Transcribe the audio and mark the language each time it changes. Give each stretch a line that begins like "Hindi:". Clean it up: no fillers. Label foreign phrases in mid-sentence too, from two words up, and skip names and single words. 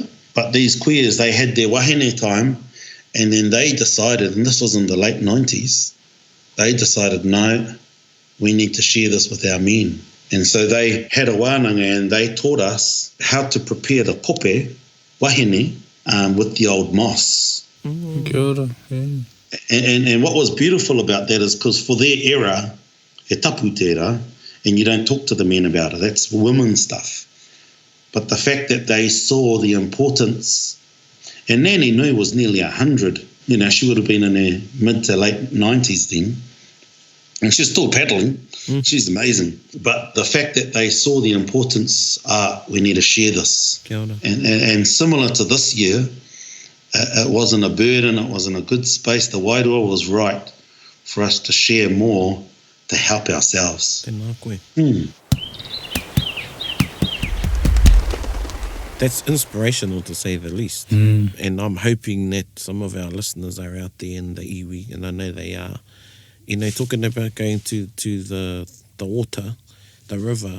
English: But these kuias, they had their wahine time, and then they decided, and this was in the late 90s, they decided, no, we need to share this with our men. And so they had a wānanga, and they taught us how to prepare the kope, wahine, with the old moss.
Māori: Kia ora.
English: And what was beautiful about that is because for their era,
Māori: he tapu tērā,
English: and you don't talk to the men about it. That's women's stuff. But the fact that they saw the importance, and Nanny Nui was nearly 100. You know, she would have been in her mid to late 90s then. And she's still paddling. She's amazing. But the fact that they saw the importance, we need to share this.
Māori: Kia ora.
English: And similar to this year, it wasn't a burden, it wasn't a good space. The wairua was right for us to share more to help ourselves.
Māori: Tēnā koe.
English: That's inspirational, to say the least. And I'm hoping that some of our listeners are out there in the iwi, and I know they are, you know, talking about going to the water, the river.